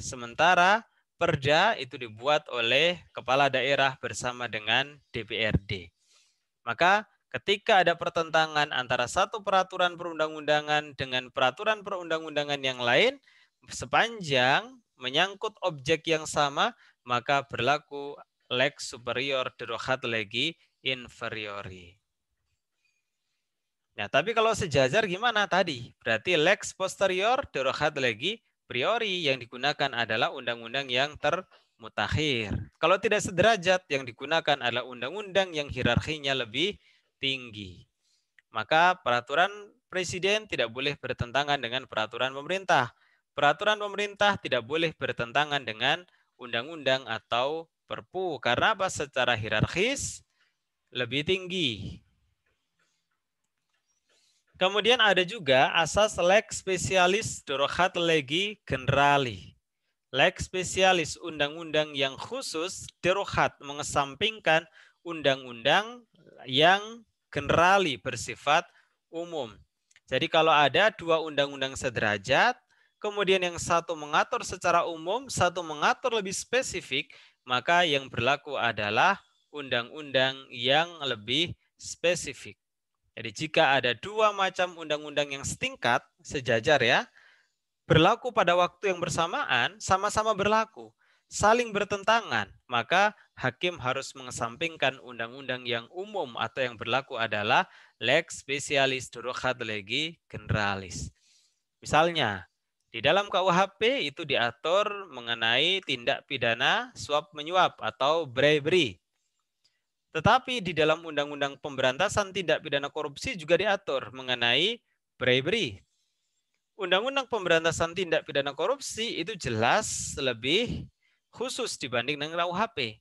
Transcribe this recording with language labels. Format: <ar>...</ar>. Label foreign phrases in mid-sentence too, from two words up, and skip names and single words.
<id>Sementara perda itu dibuat oleh kepala daerah bersama dengan DPRD. Maka ketika ada pertentangan antara satu peraturan perundang-undangan dengan peraturan perundang-undangan yang lain, sepanjang menyangkut objek yang sama, maka berlaku</id> <la>lex superior derogat legi inferiori.</la> <id>Nah, tapi kalau sejajar gimana tadi? Berarti</id> <la>lex posterior derogat legi priori</la> <id>yang digunakan adalah undang-undang yang termutakhir. Kalau tidak sederajat, yang digunakan adalah undang-undang yang hierarkinya lebih tinggi. Maka peraturan presiden tidak boleh bertentangan dengan peraturan pemerintah. Peraturan pemerintah tidak boleh bertentangan dengan undang-undang atau perpu. Karena apa? Secara hierarkis lebih tinggi. Kemudian ada juga asas</id> <la>lex specialis derogat legi generali. Lex specialis</la> <id>undang-undang yang khusus derogat mengesampingkan undang-undang yang generali bersifat umum. Jadi kalau ada dua undang-undang sederajat, kemudian yang satu mengatur secara umum, satu mengatur lebih spesifik, maka yang berlaku adalah undang-undang yang lebih spesifik. Jadi jika ada dua macam undang-undang yang setingkat, sejajar ya, berlaku pada waktu yang bersamaan, sama-sama berlaku, saling bertentangan, maka hakim harus mengesampingkan undang-undang yang umum atau yang berlaku adalah</id> <la>lex specialis derogat legi generalis.</la> <id>Misalnya, di dalam KUHP itu diatur mengenai tindak pidana suap menyuap atau bribery. Tetapi di dalam Undang-Undang Pemberantasan Tindak Pidana Korupsi juga diatur mengenai bribery. Undang-Undang Pemberantasan Tindak Pidana Korupsi itu jelas lebih khusus dibanding dengan KUHP.</id>